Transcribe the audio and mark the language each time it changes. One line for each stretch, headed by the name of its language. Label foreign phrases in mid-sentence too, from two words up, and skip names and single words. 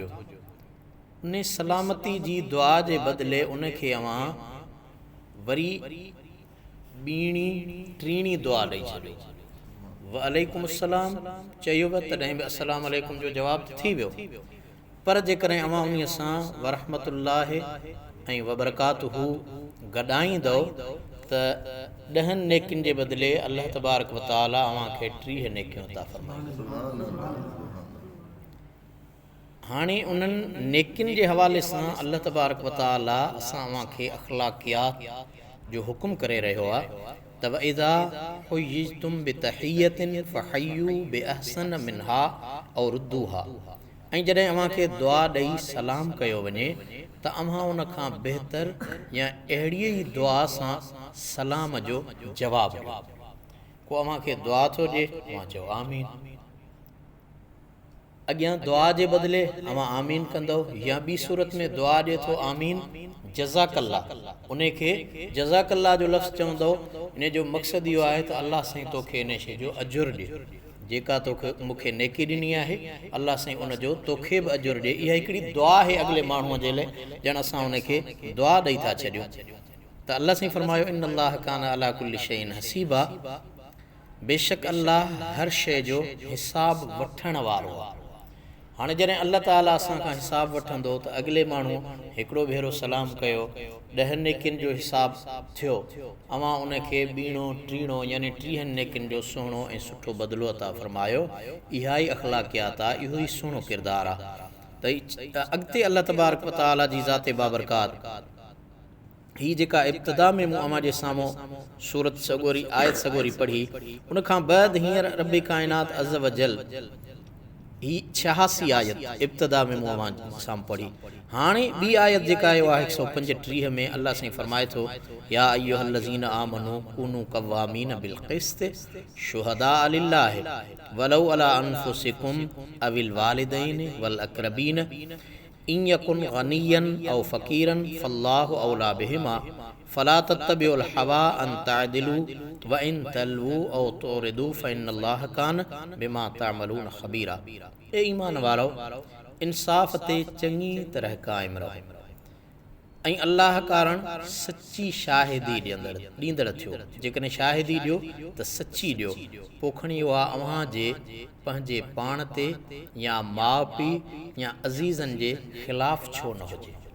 Sindhi: उन सलामती जी दुआ जे बदिले उन खे अव्हां वरी ॿीणी टीणी दुआ ॾेई छॾियो।
Arabic: وعليكم السلام
Sindhi: चयो तॾहिं बि
Arabic: السلام عليكم
Sindhi: जो जवाबु थी वियो। पर जेकॾहिं अव्हां उन सां वरहमतुल्लाहि ऐं वबरकातुहू गॾाईंदव त 10 नेकियुनि जे बदिले
Arabic: الله تبارك وتعالى
Sindhi: अव्हां खे 30 नेकियूं अता फरमाईंदो। हाणे उन्हनि नेकियुनि जे हवाले सां
Arabic: الله تبارك وتعالى
Sindhi: असां अव्हां खे अखलाकियात जो हुकुम करे रहियो आहे त
Arabic: وإذا حييتم بتحية فحيوا بأحسن منها أو ردوها.
Sindhi: ऐं जॾहिं अव्हां खे दुआ ॾेई सलाम कयो वञे त अव्हां उन खां बहितर या अहिड़ीअ ई दुआ सां सलाम जो जवाबु ॾियो। को अव्हां खे दुआ थो ॾिए, अव्हां चओ आमीन। अॻियां दुआ जे बदिले अव्हां आमीन कंदव, या ॿी सूरत में दुआ ॾिए थो आमीन जज़ाकल्ला, उन खे जज़ाकल्ला जो लफ़्ज़ चवंदव। इन जो मक़सदु इहो आहे त अल्लाह साईं तोखे इन शइ जो अजुर ॾिए, जेका तोखे मूंखे नेकी ॾिनी आहे अल्लाह साईं उन जो तोखे बि अजुर ॾिए। इहा हिकिड़ी दुआ आहे अॻिले माण्हूअ जे लाइ, ॼण असां उन खे दुआ ॾेई था छॾियूं। त अल्लाह साईं फरमायो
Arabic: إن الله كان على كل شيء حسيبا,
Sindhi: बेशक अल्लाह हर शइ जो हिसाब वठण वारो आहे। हाणे जॾहिं अल्लाह ताला असां खां हिसाब वठंदो त अॻिले माण्हू हिकिड़ो भेरो सलाम कयो, 10 नेकियुनि जो हिसाब थियो, अव्हां उन खे ॿीणो टीणो यानी 30 नेकियुनि जो सुहिणो ऐं सुठो बदिलो अता फरमायो। इहा ई अखलाकियात आहे, इहो ई सुहिणो किरदारु आहे। त अॻिते
Arabic: الله تبارك وتعالى
Sindhi: जी ज़ाते बाबरकात ही जेका इब्तिदा में मूं अव्हां जे साम्हूं सूरत सगोरी आयत सगोरी पढ़ी, उन खां बाद हींअर रब काइनात
Arabic: عز وجل
Sindhi: ही 86 आयत इब्तिदा में मूं अव्हां साम्हूं पढ़ी। हाणे ॿी आयत जेका आहे 135 में अल्लाह साईं फरमाए थो,
Arabic: يا أيها الذين آمنوا كونوا قوامين بالقسط شهداء لله ولو على أنفسكم أو الوالدين والأقربين إن يكن غنيا أو فقيرا فالله أولى بهما فلا تتبعوا الهوى أن تعدلوا وإن تلووا أو تعرضوا فإن الله كان بما تعملون خبيرا.
Sindhi: ए ईमान वारो, इंसाफ़ ते चङी तरह क़ाइम रहो ऐं अल्लाह कारण सची शाहिदी ॾींदड़ थियो। जेकॾहिं शाहिदी ॾियो त सची ॾियो। पोखणी इहो आहे अव्हां जे पंहिंजे पाण ते या माउ पीउ या अज़ीज़नि जे ख़िलाफ़ छो न हुजे।